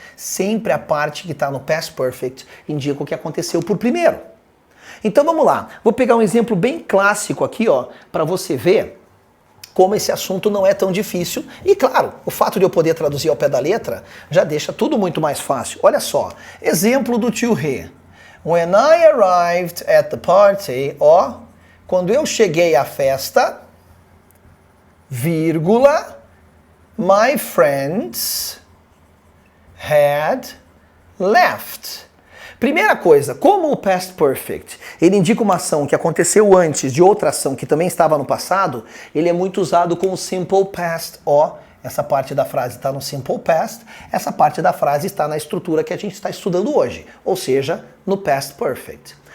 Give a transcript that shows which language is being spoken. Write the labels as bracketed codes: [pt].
[pt] Sempre a parte que está no past perfect indica o que aconteceu por primeiro. Então vamos lá. Vou pegar um exemplo bem clássico aqui, ó, para você ver como esse assunto não é tão difícil. E claro, o fato de eu poder traduzir ao pé da letra já deixa tudo muito mais fácil. Olha só, exemplo do tio Rê. [en] When I arrived at the party, ó, quando eu cheguei à festa, vírgula, my friends had left. [pt] Primeira coisa, como o past perfect, ele indica uma ação que aconteceu antes de outra ação que também estava no passado, ele é muito usado com o simple past, ó, essa parte da frase está no simple past, essa parte da frase está na estrutura que a gente está estudando hoje, ou seja, no past perfect.